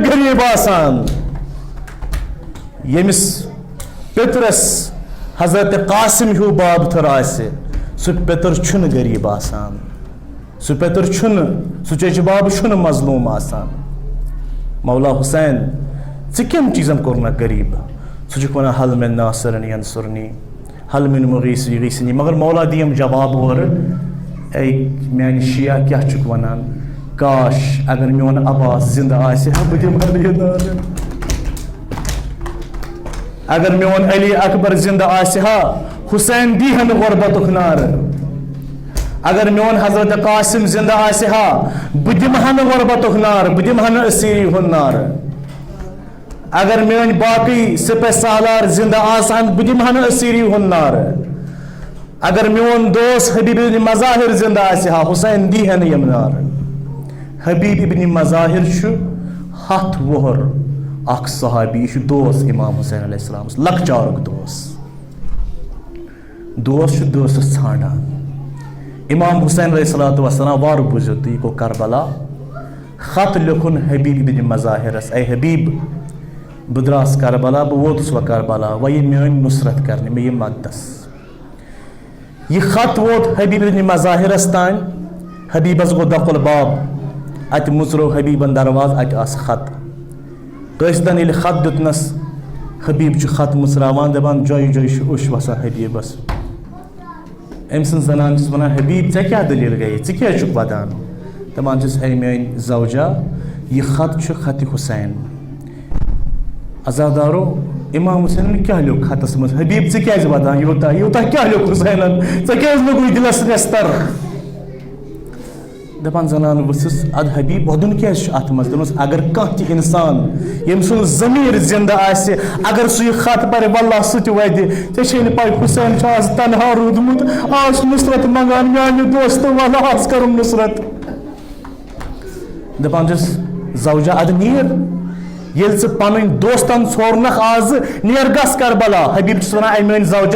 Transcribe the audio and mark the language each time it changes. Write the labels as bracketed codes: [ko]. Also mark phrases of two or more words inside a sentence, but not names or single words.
[ks] غریٖب آسان ییٚمِس پِترس حضرت قاسم ہیوٗ بابتھٕر آسہِ سُہ پِتٕر چھُنہٕ غریٖب آسان سُہ پِتٕر چھُنہٕ سُہ چیچہِ بابہٕ چھُنہٕ مظلوٗم آسان مولا حسین کم چیزم کورنا غریب سہ ونان [ar] حل من ناصرن ینصرنی حل من مغیث یغیثنی [ks] مگر مولا دیم جواب اور اے میانہ شیعہ کیا چک ونان کاش اگر میون عباس زندہ آسہ ہا بہ دمہا یہ نار اگر میون علی اکبر زندہ آسہ ہا حسین دی ہن غربتک نار اگر میون حضرت قاسم زندہ آسہ ہا بہ دمہا غربتک نار بہ دمہا اسیری ہن نار اگر میون باقی سپہ سالار زندہ آسان بہ دمہا اسیری ہن نار اگر میون دوست حبیب ابن مظاہر زندہ آسہ ہا حسین دی ہن یم نار حبیب ابن مظاہر ہتھ وہر اخ صحابی یہ دوست امام حسین [ar] علیہ السلام [ks] لکچارک دوست دوستس ژھانڈان امام حسین [ar] علیہ السلام [ks] وار بوزو تو یہ گو کربلا خط لکھن حبیب ابن مظاہرس اے حبیب بہ دراس کربلا بہ ووتس و کربلا و یہ میون نصرت کرنے میں یہ مقدس یہ خط ووت حبیب ابن مظاہرس تان حبیبس گو دق الباب ات مزرو حبیبن درواز ات آس خط قصدن یل خط دتنس حبیب خط مصراوان دپان جوی جوی اوش وسان حبیبس ام سن زنان چھس ونان حبیب ژے کیا دلیل گئی ژٕ کیٛازِ چھُکھ ودان دپان چھس اے میٲنۍ زوجا یہ خط چھُ خط حسین عزادارو امام حسینن کیا لیوکھ خطس منٛز حبیب ژٕ کیٛازِ ودان یوٗتاہ یوٗتاہ کیا لیوکھ حسینن ژےٚ کیٛازِ لوگُے دلس نستر دپان زنان ؤژھٕس اد حبیب ودُن کیٛازِ چھُ اتھ منٛز دوٚپمَس اگر کانٛہہ تہِ انسان ییٚمۍ سُنٛد ضمیٖر زندٕ آسہِ اگر سُہ یہِ خط پرِ واللہ سُہ تہِ وَدِ ژےٚ چھے نہٕ پاے حسین چھُ آز تنہا روٗدمُت آز چھُ نصرت منگان میانہِ دوستہٕ وَلہ آز کرُم نصرت دپان چھُس زوجا اد نیٖر ییٚلہِ ژٕ پنٕنۍ دوستن ژھورنکھ آز نیر گژھ کربلا حبیب چھُس ونان اے میٲنۍ زوجا